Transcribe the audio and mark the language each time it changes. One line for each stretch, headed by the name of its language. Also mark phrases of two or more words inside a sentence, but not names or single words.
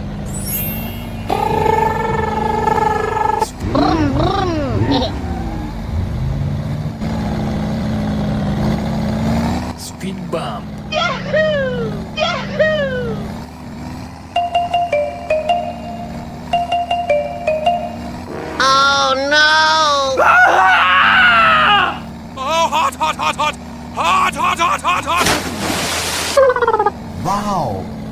English: Speed bump. Yahoo! Yahoo! Oh no! Oh, hot, hot, hot, hot! Hot, hot, hot, hot, hot! Wow!